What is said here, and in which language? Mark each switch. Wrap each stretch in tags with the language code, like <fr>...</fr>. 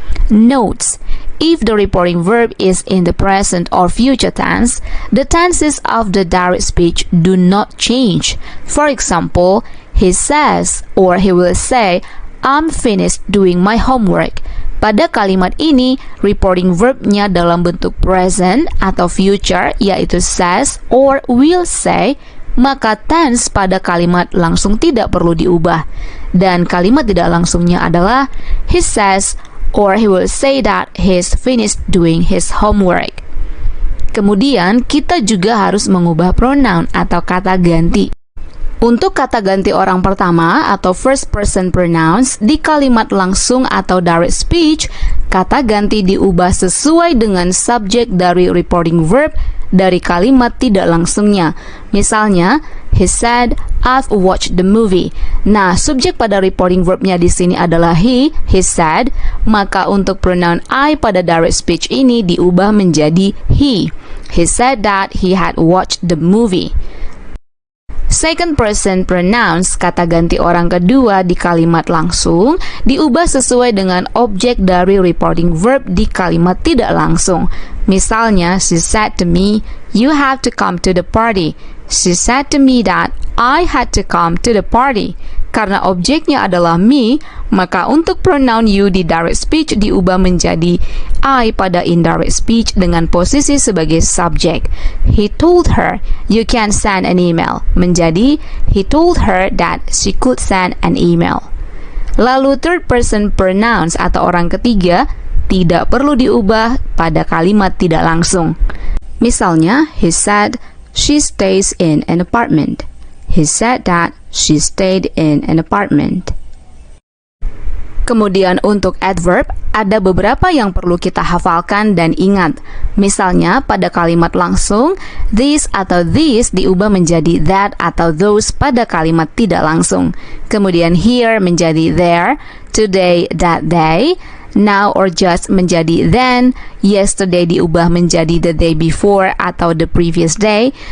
<en>Notes: if the reporting verb is in the present or future tense, the tenses of the direct speech do not change. For example, he says or he will say, I'm finished doing my homework.</en> <id>Pada kalimat ini, reporting verbnya dalam bentuk present atau future, yaitu says or will say, maka tense pada kalimat langsung tidak perlu diubah. Dan kalimat tidak langsungnya adalah</id> <en>he says or he will say that he's finished doing his homework.</en> <id>Kemudian, kita juga harus mengubah pronoun atau kata ganti. Untuk kata ganti orang pertama atau first person pronouns di kalimat langsung atau direct speech, kata ganti diubah sesuai dengan subjek dari reporting verb dari kalimat tidak langsungnya.</id> <en>Misalnya, he said, I've watched the movie.</en> <id>Nah, subjek pada reporting verbnya di sini adalah he said, maka untuk pronoun I pada direct speech ini diubah menjadi he.</id> <en>He said that he had watched the movie.</en> <id>Second person pronouns, kata ganti orang kedua di kalimat langsung, diubah sesuai dengan objek dari reporting verb di kalimat tidak langsung.</id> <en>Misalnya, she said to me, you have to come to the party. She said to me that I had to come to the party.</en> <id>Karena objeknya adalah me, maka untuk pronoun you di direct speech diubah menjadi I pada indirect speech dengan posisi sebagai subjek.</id> <en>He told her you can send an email menjadi he told her that she could send an email.</en> <id>Lalu third person pronouns atau orang ketiga tidak perlu diubah pada kalimat tidak langsung.</id> <en>Misalnya, he said she stays in an apartment. He said that she stayed in an apartment.</en> <id>Kemudian untuk adverb, ada beberapa yang perlu kita hafalkan dan ingat. Misalnya pada kalimat langsung, this atau these diubah menjadi that atau those pada kalimat tidak langsung.</id> <en>Kemudian here menjadi there, today that day, now or just menjadi then, yesterday diubah menjadi the day before atau the previous day.</en>